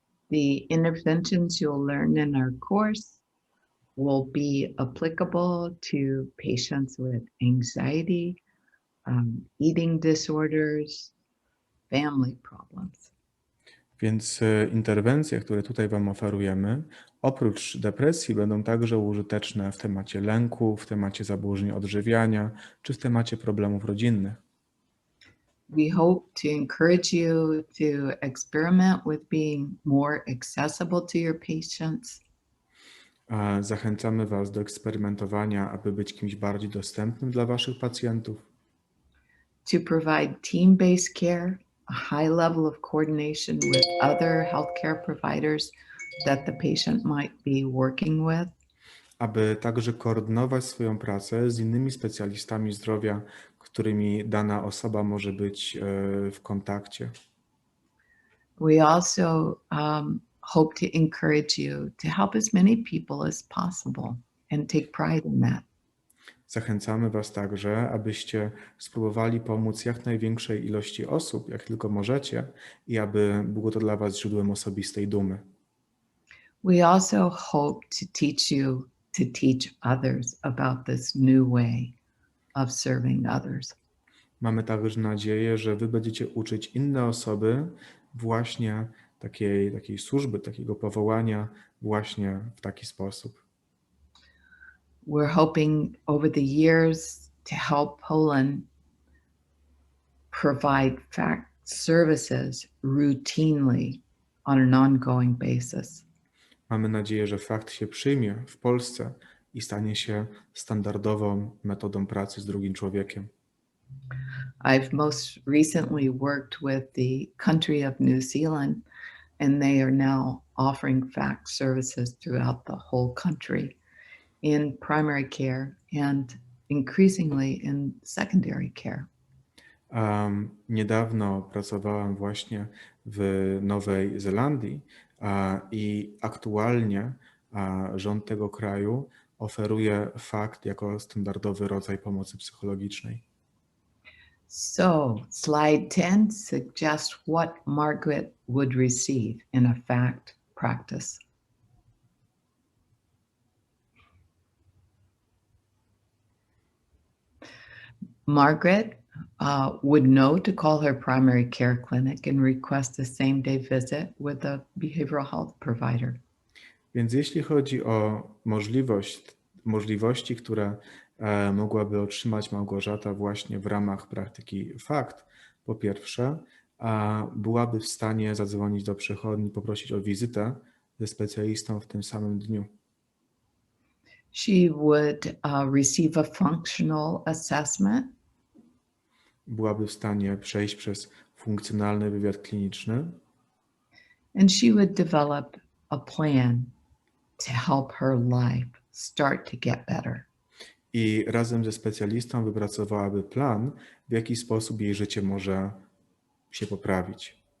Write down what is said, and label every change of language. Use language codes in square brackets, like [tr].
[en] The interventions you'll learn in our course will be applicable to patients with anxiety, eating disorders, family problems. [pl] Więc interwencje, które tutaj Wam oferujemy, oprócz depresji będą także użyteczne w temacie lęku, w temacie zaburzeń odżywiania, czy w temacie problemów rodzinnych. [en] We hope to encourage you to experiment with being more accessible to your patients. [pl] Zachęcamy Was do eksperymentowania, aby być kimś bardziej dostępnym dla Waszych pacjentów. [en] To provide team-based care, a high level of coordination with other healthcare providers that the patient might be working with. [pl] Aby także koordynować swoją pracę z innymi specjalistami zdrowia, którymi dana osoba może być w kontakcie. [en] We also hope to encourage you to help as many people as possible and take pride in that. [pl] Zachęcamy Was także, abyście spróbowali pomóc jak największej ilości osób, jak tylko możecie, i aby było to dla Was źródłem osobistej dumy. [en] We also hope to teach you to teach others about this new way of serving others. [pl] Mamy także nadzieję, że Wy będziecie uczyć inne osoby właśnie takiej służby, takiego powołania właśnie w taki sposób. [en] We're hoping over the years to help Poland provide fact services routinely on an ongoing basis. [pl] Mamy nadzieję, że fakt się przyjmie w Polsce i stanie się standardową metodą pracy z drugim człowiekiem. [en] I've most recently worked with the country of New Zealand, and they are now offering fact services throughout the whole country in primary care and increasingly in secondary care. [pl] Niedawno pracowałam właśnie w Nowej Zelandii i aktualnie rząd tego kraju oferuje fakt jako standardowy rodzaj pomocy psychologicznej. [en] So, slide 10 suggests what Margaret would receive in a fact practice. Margaret would know to call her primary care clinic and request a same-day visit with a behavioral health provider. [pl] Więc jeśli chodzi o możliwości, które mogłaby otrzymać Małgorzata właśnie w ramach praktyki FACT, po pierwsze, byłaby w stanie zadzwonić do przychodni, poprosić o wizytę ze specjalistą w tym samym dniu. [en] She would receive a functional assessment. [pl] Byłaby w stanie przejść przez funkcjonalny wywiad kliniczny [en] And she would develop a plan to help her life start to get better. [pl] i razem ze specjalistą wypracowałaby plan, w jaki sposób jej życie może się poprawić.